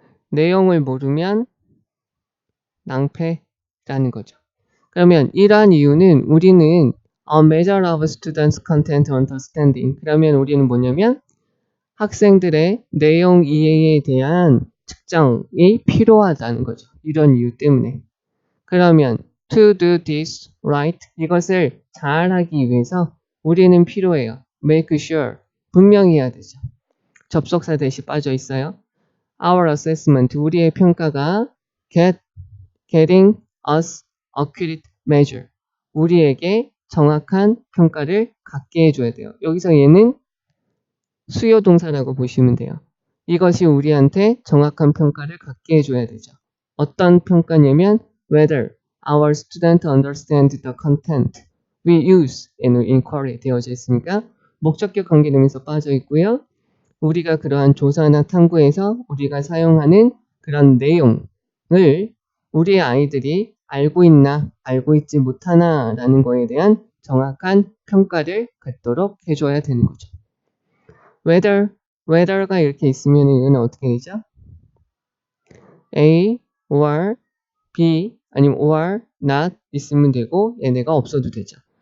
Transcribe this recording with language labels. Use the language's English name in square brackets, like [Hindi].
[Korean] 내용을 모르면 낭패라는 거죠. 그러면 이러한 이유는 우리는 [English] a measure of students' content understanding. [Korean] 그러면 우리는 뭐냐면 학생들의 내용 이해에 대한 측정이 필요하다는 거죠. 이런 이유 때문에. 그러면 [English] to do this right, [Korean] 이것을 잘하기 위해서 우리는 필요해요. [English] make sure, [Korean] 분명히 해야 되죠. 접속사 대시 빠져 있어요. [English] Our assessment, [Korean] 우리의 평가가 [English] getting us accurate measure, [Korean] 우리에게 정확한 평가를 갖게 해줘야 돼요. 여기서 얘는 수요 동사라고 보시면 돼요. 이것이 우리한테 정확한 평가를 갖게 해줘야 되죠. [English] 어떤 평가냐면 whether our student understand the content we use in inquiry [Korean] 되어져 있으니까 목적격 관계대명사 빠져 있고요. 우리가 그러한 조사나 탐구에서 우리가 사용하는 그런 내용을 우리의 아이들이 알고 있나 알고 있지 못하나 라는 거에 대한 정확한 평가를 갖도록 해줘야 되는 거죠. whether가 이렇게 있으면 이거는 어떻게 되죠? A or B 아니면 or not 있으면 되고 얘네가 없어도 되죠.